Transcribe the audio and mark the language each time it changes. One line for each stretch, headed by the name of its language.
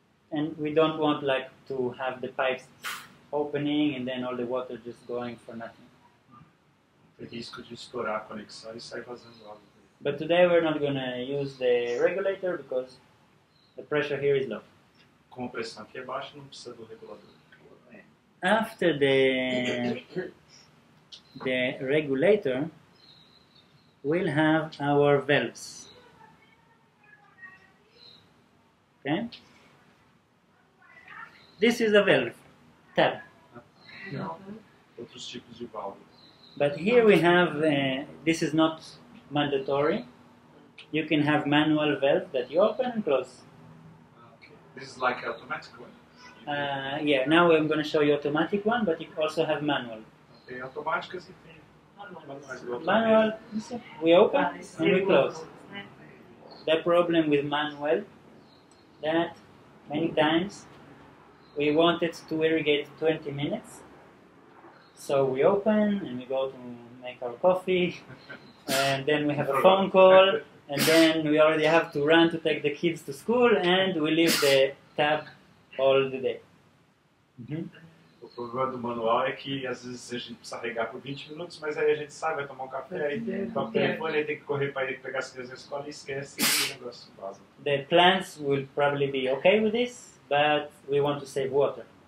English: And we don't want like to have the pipes opening and then all the water just going for nothing.
Portuguese: Tem risco de estourar a conexão e sair vazando água.
English: But today we're not going to use the regulator because the pressure here is low.
Portuguese: Como a pressão aqui é baixa, não precisa do regulador.
English: After the regulator, we'll have our valves. Okay? This is a valve, tab.
Portuguese: Outros tipos de válvulas.
English: But here we have, this is not mandatory. You can have manual valve that you open and close. Okay. This is like automatic one. Yeah, now I'm going to show you automatic one, but you also have manual.
Portuguese: Tem automáticas e tem manuais.
English: Manual, we open and we close. The problem with manual, that many times we wanted to irrigate 20 minutes. So we open and we go to make our coffee, and then we have a phone call, and then we already have to run to take the kids to school, and we leave the tab all the day.
Portuguese: O problema do manual é que às vezes a gente precisa regar por 20 minutos, mas aí a gente sai, vai tomar um café, aí toca o telefone, aí tem que correr para ir pegar as crianças na escola e esquece e o negócio vaza.
English: The plants will probably be okay with this, but we want to save water.